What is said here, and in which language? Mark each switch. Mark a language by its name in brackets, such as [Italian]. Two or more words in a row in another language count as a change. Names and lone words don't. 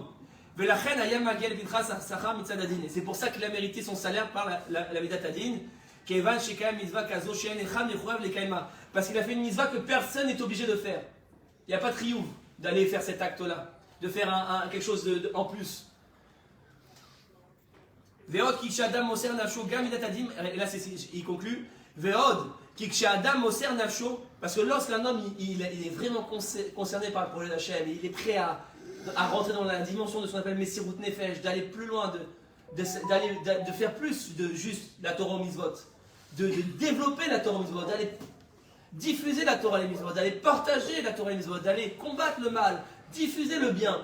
[French] Et c'est pour ça qu'il a mérité son salaire par la [Hebrew] מידת דין. [French] Parce qu'il a fait une mitzvah que personne n'est obligé de faire. Il n'y a pas de triomphe d'aller faire cet acte-là, de faire quelque chose en plus. [Hebrew] ועוד כי כשאדם מוסר נפשו גם מידת הדין. [French] Et là, il conclut. [Hebrew] ועוד כי כשאדם מוסר נפשו. [French] Parce que lorsqu'un homme il est vraiment concerné par le projet d'Hachem, il est prêt à rentrer dans la dimension de ce qu'on appelle [Hebrew] מסירות נפש, [French] d'aller plus loin, de faire plus de juste la [Hebrew] תורה מצוות, [French] de développer la [Hebrew] תורה מצוות, [French] d'aller diffuser la [Hebrew] תורה מצוות, [French] d'aller partager la [Hebrew] תורה מצוות, [French] d'aller combattre le mal, diffuser le bien.